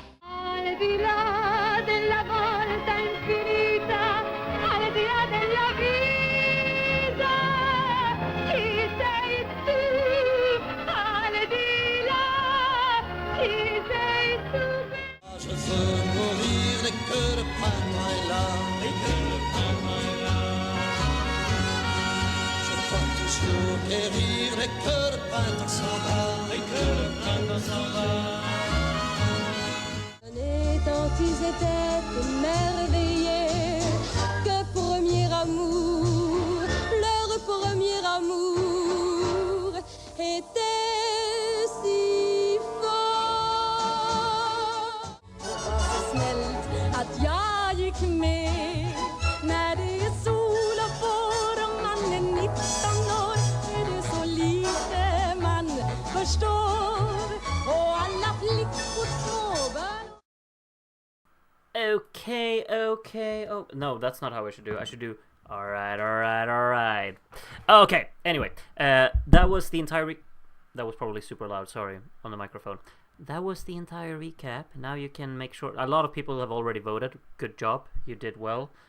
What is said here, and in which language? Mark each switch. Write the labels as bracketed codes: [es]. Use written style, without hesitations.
[it] Al di là della volta infinita, al di là della vita, ci sei tu. Al di là, ci sei tu. [fr] Je veux mourir dès que le printemps est là, dès que le printemps est là. Je crois toujours périr dès que le printemps s'en va, dès que le printemps s'en va. Tant ils étaient émerveillés que premier amour, leur premier amour était si fort. [sv] Snällt att jag gick med när det är sol och vår och man är 19 år, är det så lite man förstår och alla flickor sover. [en] Okay. Oh, no, that's not how I should do. I should do alright. Okay, anyway. That was the entire... That was probably super loud, sorry, on the microphone. That was the entire recap. Now you can make sure... A lot of people have already voted. Good job. You did well.